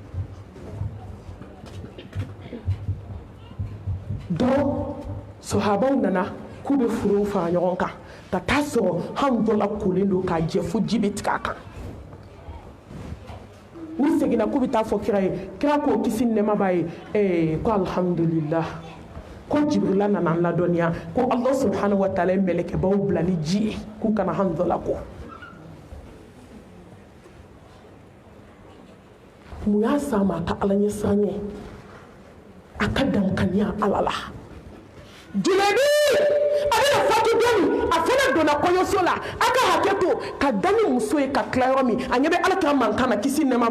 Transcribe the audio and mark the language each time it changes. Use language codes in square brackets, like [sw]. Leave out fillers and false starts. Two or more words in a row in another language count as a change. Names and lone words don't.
[bm] dɔw sahabaw nana k'u bɛ forow fara ɲɔgɔn kan ka taa sɔrɔ Hanzala kolen don k'a jɛ fo ji bɛ tigɛ a kan u seginna k'u bɛ taa fɔ kira ye kira k'o kisi ni nɛɛma b'a ye ko alhamdulillah ko Jibrila nana an ladɔnniya ko [ar] الله سبحانه وتعالى [bm] ye mɛlɛkɛbaw bila ni ji ye k'u kana Hanzala ko mun y'a s'a ma a ka ala ɲɛsiranɲɛ a ka dankaniya ala la Junaidi a bɛna fatu dɔɔni a fana donna kɔɲɔso la a ka hakɛ to ka da ni muso ye ka tila yɔrɔ min a ɲɛ bɛ Alakira mankan na kisi nɛɛma b'a